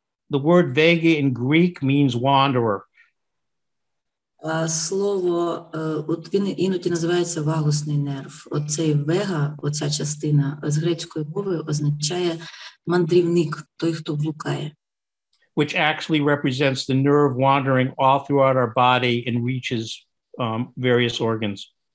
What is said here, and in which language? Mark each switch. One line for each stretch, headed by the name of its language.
English: The word vega in Greek means wanderer.
Ukrainian: Слово, от він іноді називається вагусний нерв. Оцей вега, оця частина з грецької мови означає мандрівник, той, хто блукає.
English: Which actually represents the nerve wandering all throughout our body and reaches various organs.